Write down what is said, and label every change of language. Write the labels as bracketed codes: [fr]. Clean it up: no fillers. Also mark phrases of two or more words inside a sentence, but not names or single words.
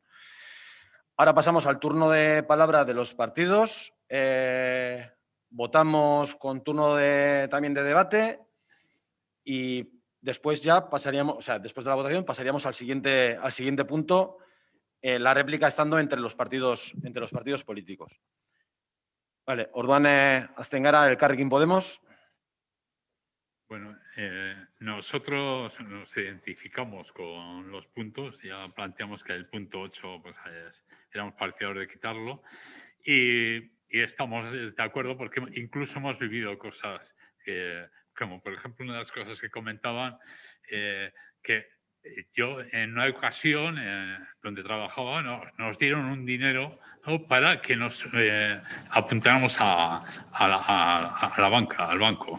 [es] Ahora pasamos al turno de palabra de los partidos. Votamos con turno también de debate y después ya pasaríamos, o sea, después de la votación pasaríamos al siguiente punto, la réplica estando entre los partidos políticos. Vale, [eu] orduan hasten gara Elkarrekin Podemos. [es] Bueno, nosotros nos identificamos con los puntos, ya planteamos que el punto 8 pues, éramos partidarios de quitarlo y estamos de acuerdo porque incluso hemos vivido cosas como por ejemplo una de las cosas que comentaban, que yo en una ocasión donde trabajaba nos dieron un dinero, ¿no?, para que nos apuntáramos a la banca, al banco.